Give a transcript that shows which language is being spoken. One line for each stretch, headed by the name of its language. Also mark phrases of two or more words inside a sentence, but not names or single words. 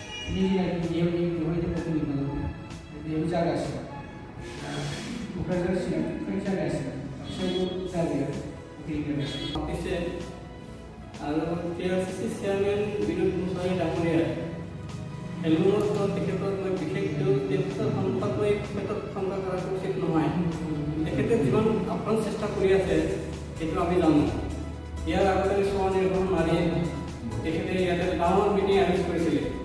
Bodo: नियमनि बेवहायनो ओपनिं खालामो बेयाव जागासिनो क'क्राझार चिरांनिफ्राय जागासिनो बाक्सायावबो जाबाय ओपनिं जागासिनो माखासे आरो
Assamese: KRCC চেয়াৰমেন বিনোদ মুছাৰী ডাঙৰীয়া এলুমনৰ তেখেতক মই বিশেষকৈ তেখেতৰ সম্পৰ্কৈ ক্ষেত্ৰত খণ্ড কৰাটো উচিত নহয়। তেখেতে যিমান আপ্ৰাণ চেষ্টা কৰি আছে সেইটো আমি জানো। ইয়াৰ আগতে স্বনিৰ্ভৰ নাৰী তেখেতে ইয়াতে ডাঙৰ
English: meeting arrange
Assamese: কৰিছিলে।